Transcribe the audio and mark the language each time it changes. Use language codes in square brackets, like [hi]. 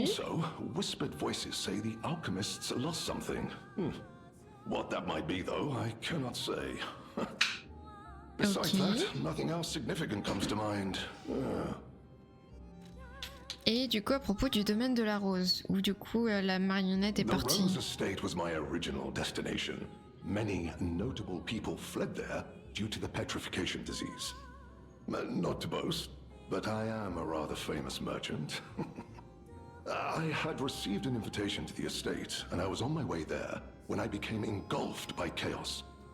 [en] Also, whispered voices say the alchemists lost something. What that might be, though, I cannot say. Besides that, nothing else significant comes to mind. [fr] Et du coup, à propos du domaine de la rose, où du coup la marionnette est [en] The [fr] partie. [en] Rose Estate was my original destination. Many notable people fled there due to the petrification disease. Not to boast, but I am a rather famous merchant. I had received an invitation to the estate, and I was on my way there when I became engulfed by chaos.